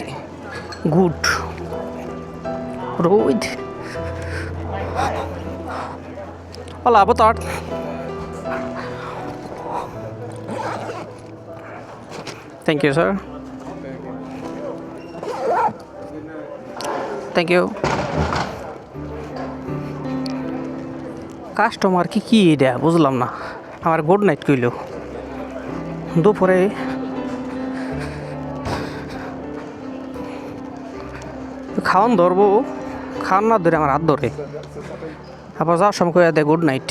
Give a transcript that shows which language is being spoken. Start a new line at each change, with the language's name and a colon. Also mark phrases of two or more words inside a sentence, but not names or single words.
English: good road.
Portuguese: Olá, boa tarde.
English: Thank you, sir. Thank you.
Bangla: কাস্টমার কি এটা বুঝলাম না। আমার
English: good night
Bangla: কইল দুপুরে। খাওয়ান ধরবো, খাওয়ান না ধরে আমার হাত ধরে, আবার যাওয়ার সময় কয়ে দেয়
English: good night.